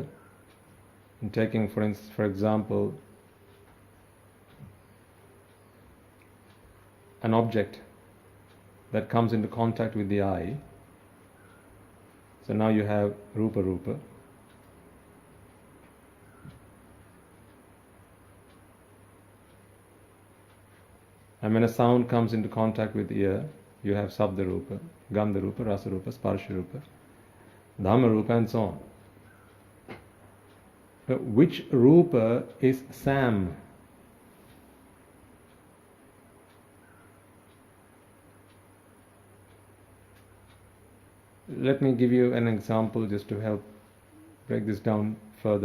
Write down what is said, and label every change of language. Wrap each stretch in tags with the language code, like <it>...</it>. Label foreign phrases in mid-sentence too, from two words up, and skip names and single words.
<en>In taking, for example, an object that comes into contact with the eye. So now you have rupa. And when a sound comes into contact with the ear, you have</en> <pi>sabda rupa, gandha rupa, rasa rupa, sparsha rupa, dhamma rupa,</pi> <en>and so on. But which rupa is Sam? Let me give you an example just to help break this down further.</en>